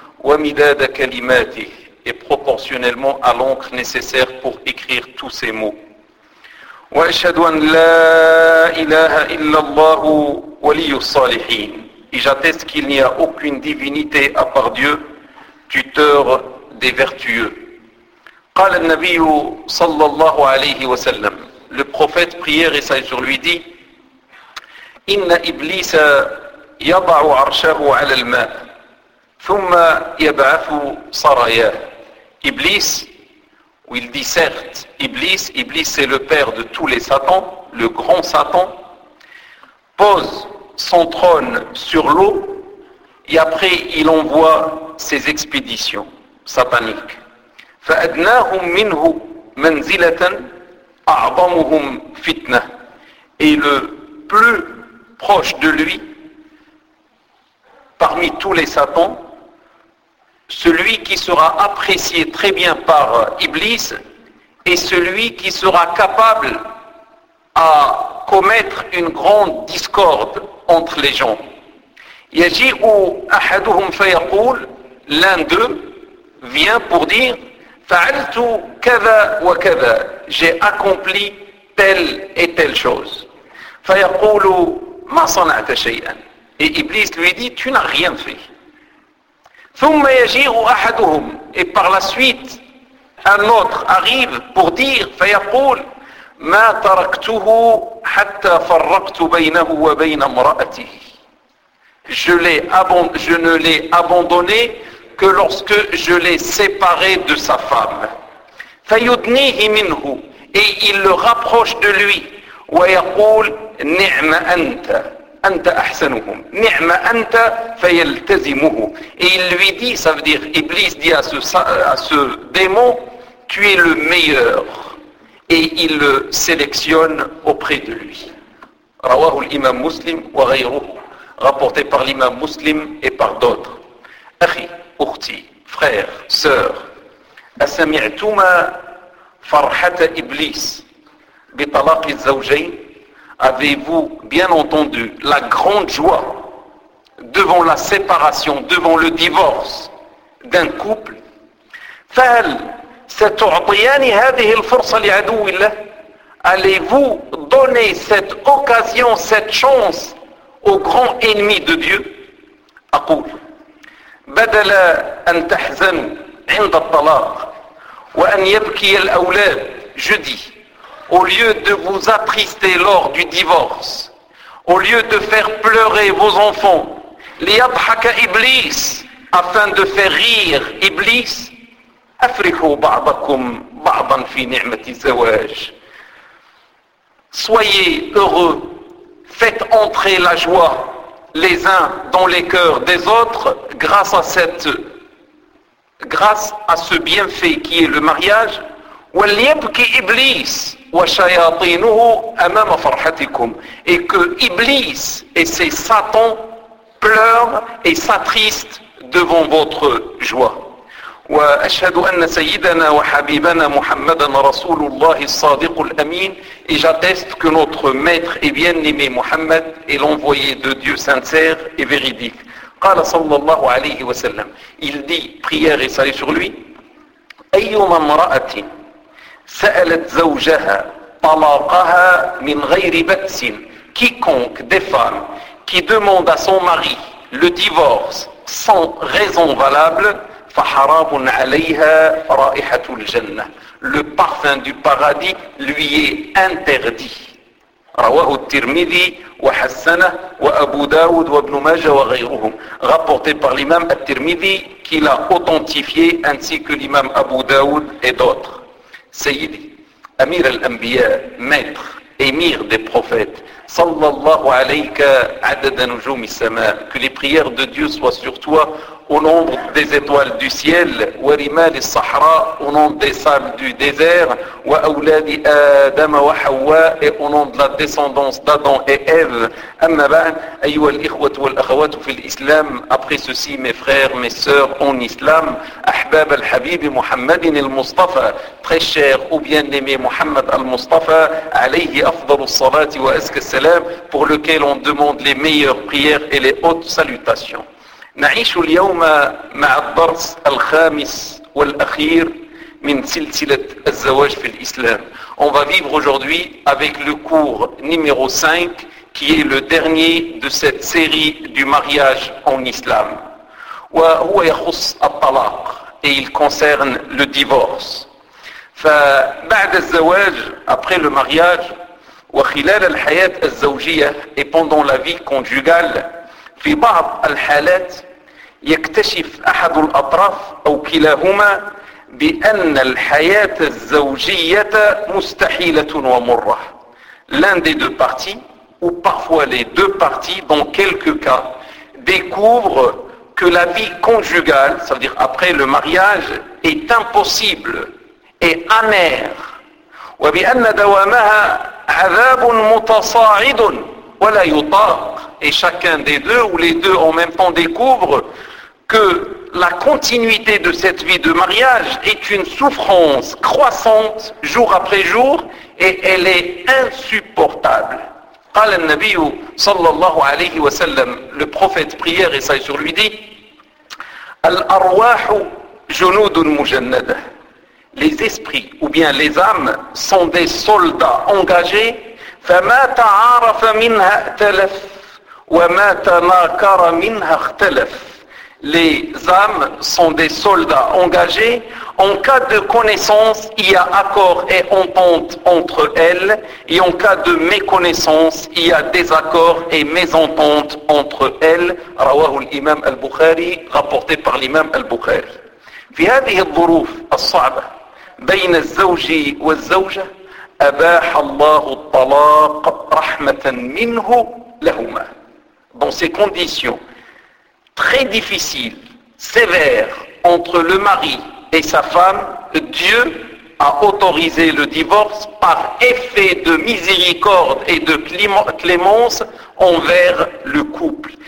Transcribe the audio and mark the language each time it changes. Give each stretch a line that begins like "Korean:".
Arabic: Wamidada kalimatihi,
French: et proportionnellement à l'encre nécessaire pour écrire tous ces mots.
Arabic: وَأَشْهَدُ أَنْ لَا إِلَهَ إِلَّا اللَّهُ وَلِيُّ الصَّالِحِينَ.
French: Et j'atteste qu'il n'y a aucune divinité à part Dieu, tuteur des vertueux.
Arabic: قال النبي صلى الله عليه وسلم.
French: Le prophète prière et salut sur lui dit
Arabic: إِنَّ إِبْلِيسَ يَضَعُ عَرْشَهُ عَلَى الْمَا ثُمَّ يَبْعَثُ صَرَيَاهُ.
French: Iblis, où il dit certes, Iblis c'est le père de tous les satans, le grand Satan, pose son trône sur l'eau et après il envoie ses expéditions sataniques.
Arabic: فَأَدْنَاهُمْ مِنْهُ مَنْزِلَةً أَعْضَمُهُمْ فِتْنَةً.
French: Et le plus proche de lui, parmi tous les satans, celui qui sera apprécié très bien par Iblis est celui qui sera capable à commettre une grande discorde entre les gens.
Arabic: Yaji'u ahaduhum fayaqul,
French: l'un d'eux vient pour dire
Arabic: fa'altu kaza wa kaza,
French: j'ai accompli telle et telle chose.
Arabic: Fayaqulu ma sana'ta shay'an,
French: et Iblis lui dit tu n'as rien fait.
Arabic: ثُمَّ يَجِيرُ أَحَدُهُمْ,
French: et par la suite, un autre arrive pour dire,
Arabic: فَيَقُولْ مَا تَرَكْتُهُ حَتَّى فَرَّقْتُ بَيْنَهُ وَبَيْنَ مْرَأَتِهِ.
French: Je ne l'ai abandonné que lorsque je l'ai séparé de sa femme.
Arabic: فَيُدْنِيهِ مِنْهُ,
French: et il le rapproche de lui.
Arabic: وَيَقُولْ نِعْمَ أَنْتَ.
French: Et il lui dit, ça veut dire, Iblis dit à ce démon, tu es le meilleur. Et il le sélectionne auprès de lui.
Arabic: Rawahu l'imam muslim wa ghayruhu,
French: rapporté par l'imam muslim et par d'autres.
Arabic: Akhi, ukhti,
French: frère, sœur,
Arabic: asami'tuma farhata Iblis bi talaqi zawjayn.
French: Avez-vous bien entendu la grande joie devant la séparation, devant le divorce d'un couple?
Arabic: فهل ستعطيان هذه الفرصة لعدو الله?
French: Allez-vous donner cette occasion, cette chance au grand ennemi de Dieu?
Arabic: أقول بدل أن تحزن عند الطلاق وأن يبكي الأولاد.
French: Je dis, au lieu de vous attrister lors du divorce, au lieu de faire pleurer vos enfants,
Arabic: liyadhaka iblis,
French: afin de faire rire iblis,
Arabic: afrihu ba'dakum ba'dan fi ni'mati zawaj.
French: Soyez heureux, faites entrer la joie les uns dans les cœurs des autres grâce à ce bienfait qui est le mariage.
Arabic: وَلْيَبْكِ إِبْلِيسْ وَشَيَاطِينُهُ أَمَامَ فَرْحَتِكُمْ.
French: Et que Iblis et ses satans pleurent et s'attristent devant votre joie.
Arabic: وَأَشْهَدُ أَنَّ سَيِّدَنَا وَحَبِيبَنَا مُحَمَّدًا رَسُولُ اللَّهِ الصَّادِقُ الْأَمِينَ.
French: Et j'atteste que notre maître et bien-aimé Muhammad est l'envoyé de Dieu sincère et véridique.
Arabic: قال صلى الله عليه وسلم.
French: Il dit, prière et salut sur lui,
Arabic: أَيُّمَا مْرَأَةٍ سألت زوجها طلاقها من غير بأس.
French: Quiconque des femmes qui demande à son mari le divorce sans raison valable,
Arabic: فحرام عليها رائحة الجنة.
French: Le parfum du paradis lui est interdit.
Arabic: رواه الترمذي وحسنه وأبو داود وابن ماجه وغيرهم.
French: Rapporté par l'imam al-Tirmidhi qui l'a authentifié ainsi que l'imam Abu Daoud et d'autres.
Arabic: Sayyidi, Amir al-Anbiya,
French: maître, émir des prophètes,
Arabic: sallallahu alayka adada nujumi sama,
French: que les prières de Dieu soient sur toi au nombre des étoiles du ciel,
Arabic: wa rimal as-sahra,
French: au nombre des sables du désert,
Arabic: wa auladi adama wa hawa,
French: et au nombre de la descendance d'Adam et Ève.
Arabic: Amma ba'd, ayyuha al-ikhwat wa al-akhawat fi al-islam,
French: après ceci mes frères, mes sœurs en islam,
Arabic: ahbab al-habib Muhammad al-Mustafa,
French: très cher ou bien aimé Muhammad al-Mustafa,
Arabic: alayhi afdalu as-salati wa azka as-salam,
French: pour lequel on demande les meilleures prières et les hautes salutations.
Arabic: نعيش اليوم مع الدرس الخامس والأخير من سلسلة الزواج في الإسلام.
French: On va vivre aujourd'hui avec le cours numéro 5 qui est le dernier de cette série du mariage en Islam.
Arabic: وهو يخص الطلاق,
French: et il concerne le divorce.
Arabic: فبعد الزواج,
French: après le mariage,
Arabic: وخلال الحياة الزوجية,
French: et pendant la vie conjugale,
Arabic: في بعض الحالات يكتشف أحد الأطراف أو كلاهما بأن الحياة الزوجية مستحيلة ومرة.
French: L'un des deux parties, ou parfois les deux parties dans quelques cas, découvre que la vie conjugale, c'est-à-dire après le mariage, est impossible et amère.
Arabic: وبأن دوامها عذاب متصاعد ولا يطاق.
French: Et chacun des deux, ou les deux en même temps, découvre que la continuité de cette vie de mariage est une souffrance croissante jour après jour, et elle est insupportable.
Arabic: قال النبي صلى الله عليه وسلم,
French: le prophète prière et salut sur lui dit,
Arabic: الأرواح جنود مجندة,
French: les esprits ou bien les âmes sont des soldats engagés,
Arabic: فما تعارف منها ائتلف وَمَا تَنَاكَرَ مِنْهَا اخْتَلَفْ.
French: Les âmes sont des soldats engagés. En cas de connaissance, il y a accord et entente entre elles. Et en cas de méconnaissance, il y a désaccord et mésentente entre elles.
Arabic: رواه الإمام البخاري,
French: rapporté par l'imam al-Bukhari.
Arabic: في هذه الظروف الصعبة بين الزوج والزوجة أباح الله الطلاق رحمة منه لهما.
French: Dans ces conditions très difficiles, sévères, entre le mari et sa femme, Dieu a autorisé le divorce par effet de miséricorde et de clémence envers le couple.